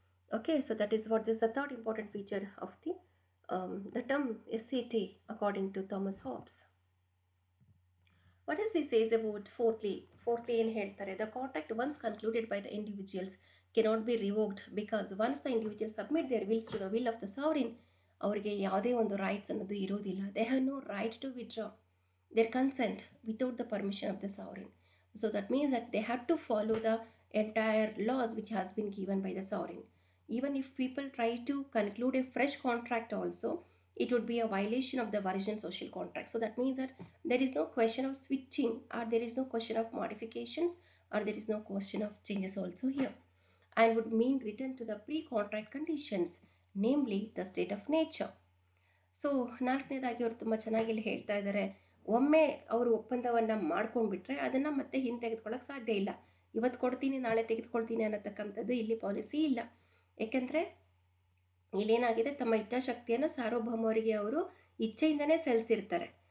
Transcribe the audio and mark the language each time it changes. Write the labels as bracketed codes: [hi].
[en] Okay, so that is what this the third important feature of the term SCT according to Thomas Hobbes. What is he says about fourthly [kn] ಏನು ಹೇಳ್ತಾರೆ, [en] the contract once concluded by the individuals cannot be revoked because once the individual submit their wills to the will of the sovereign, [kn] ಅವರಿಗೆ ಯಾವುದೇ ಒಂದು rights ಅನ್ನೋದು ಇರೋದಿಲ್ಲ. [en] They have no right to withdraw their consent without the permission of the sovereign. So that means that they have to follow the entire laws which has been given by the sovereign. Even if people try to conclude a fresh contract also, it would be a violation of the original social contract. So that means that there is no question of switching, or there is no question of modifications, or there is no question of changes also here, and would mean return to the pre-contract conditions, namely the state of nature. [kn] So ನಾಲ್ಕನೇದಾಗಿ ಅವರು ತುಂಬ ಚೆನ್ನಾಗಿ ಇಲ್ಲಿ ಹೇಳ್ತಾ ಇದ್ದಾರೆ, ಒಮ್ಮೆ ಅವರು ಒಪ್ಪಂದವನ್ನು ಮಾಡ್ಕೊಂಡ್ಬಿಟ್ರೆ ಅದನ್ನು ಮತ್ತೆ ಹಿಂತೆಗೆದುಕೊಳ್ಳೋಕೆ ಸಾಧ್ಯ ಇಲ್ಲ. ಇವತ್ತು ಕೊಡ್ತೀನಿ ನಾಳೆ ತೆಗೆದುಕೊಳ್ತೀನಿ ಅನ್ನತಕ್ಕಂಥದ್ದು ಇಲ್ಲಿ ಪಾಲಿಸಿ ಇಲ್ಲ. ಏಕೆಂದರೆ ಇಲ್ಲೇನಾಗಿದೆ, ತಮ್ಮ ಇಚ್ಛಾಶಕ್ತಿಯನ್ನು ಸಾರ್ವಭೌಮರಿಗೆ ಅವರು ಇಚ್ಛೆಯಿಂದನೇ ಸಲ್ಲಿಸಿರ್ತಾರೆ.